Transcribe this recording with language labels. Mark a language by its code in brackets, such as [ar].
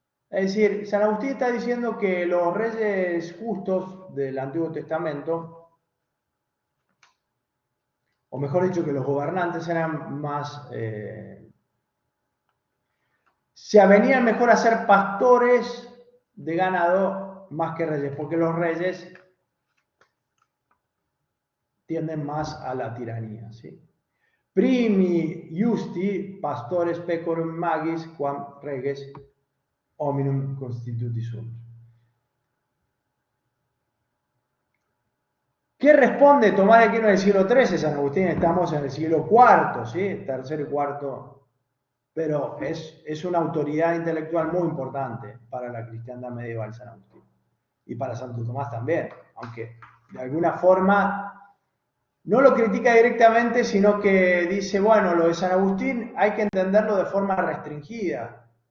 [es] Es decir, San Agustín está diciendo que los reyes justos del Antiguo Testamento, o mejor dicho, que los gobernantes eran más... se avenían mejor a ser pastores de ganado más que reyes, porque los reyes tienden más a la tiranía, ¿sí? [la] Primi justi pastores pecorum magis quam reges hominum constituti sunt. [es] ¿Qué responde Tomás de Aquino en el siglo XIII? San Agustín, estamos en el siglo IV, ¿sí? Tercero y cuarto, pero es una autoridad intelectual muy importante para la cristiandad medieval, San Agustín, y para Santo Tomás también, aunque de alguna forma no lo critica directamente, sino que dice: bueno, lo de San Agustín hay que entenderlo de forma restringida.